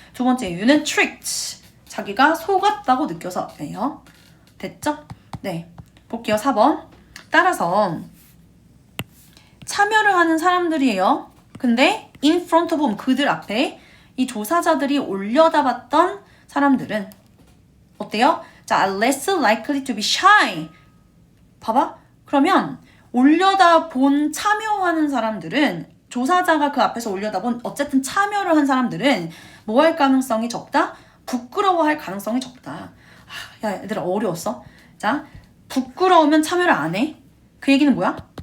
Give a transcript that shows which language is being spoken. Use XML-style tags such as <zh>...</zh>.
<ko>두 번째 이유는 tricked. 자기가 속았다고 느껴서예요. 됐죠? 네. 볼게요. 4번. 따라서 참여를 하는 사람들이에요. 근데</ko> <en>in front of whom,</en> <ko>그들 앞에 이 조사자들이 올려다 봤던 사람들은 어때요?</ko> <en>자, are less likely to be shy.</en> <ko>봐봐. 그러면 올려다 본 참여하는 사람들은 조사자가 그 앞에서 올려다 본 어쨌든 참여를 한 사람들은 뭐 할 가능성이 적다? 부끄러워할 가능성이 적다. 야, 얘들아 어려웠어? 자, 부끄러우면 참여를 안 해. 그 얘기는 뭐야?</ko>